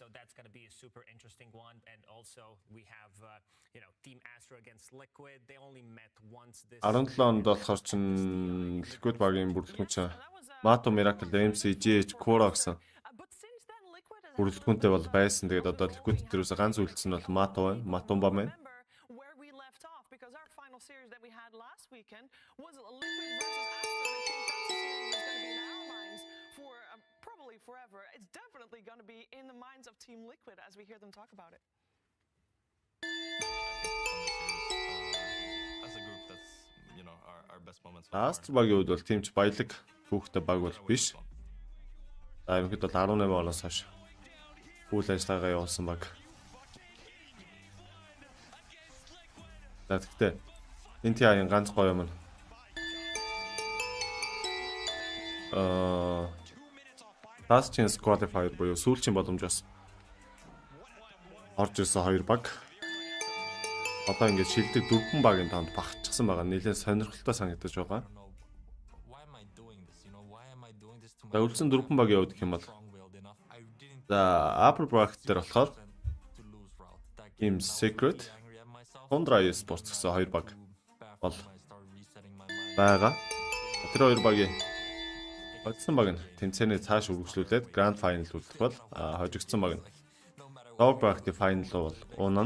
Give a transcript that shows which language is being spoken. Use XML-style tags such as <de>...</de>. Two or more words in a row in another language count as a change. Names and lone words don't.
<mn>Around онд болохоор чин Liquid багийн бүрэлдэхүүн чинь Mato Miracle, MC, GH, Kura гэсэн бүрэлдэхүүнтэй бол байсан. Тэгээд одоо Liquid дээрээс ганц үлдсэн нь бол Mato байна. Matumba байна.</mn> <en>Forever. It's definitely going to be in the minds of Team Liquid as we hear them talk about it. As a group, that's, you know, our best moments.</en> <mn>Last багийн үед бол тимч баялаг хүүхдэд баг бол биш. За ихэд бол 18 оноос хойш үйл ажиллагаагаа явуулсан баг. За тэгтээ энэ TI-ийн ганц гоё юм.</mn> <en>Last chance qualifier</en> <mn>буюу сүүлчийн боломжоос орж ирсэн 2 баг. Одоо ингээд шилдэг 4 багийн тоонд багчсан байгаа. Нэлээд сонирхолтой санагдаж байгаа. За үлдсэн 4 багийн хувьд гэх юм бол за</mn> <en>upper bracket</en> <mn>дээр болохоор Team Secret, Tundra Esports гэсэн 2 баг бол байгаа. Тэр 2 багийн Одсон баг нь тэмцээний цааш үргэлжлүүлээд</mn> <en>Grand Final</en> <mn>үлдэх бол хожигдсон баг нь</mn> <en>Lower Bracket Final</en> <mn>бол унана.</mn>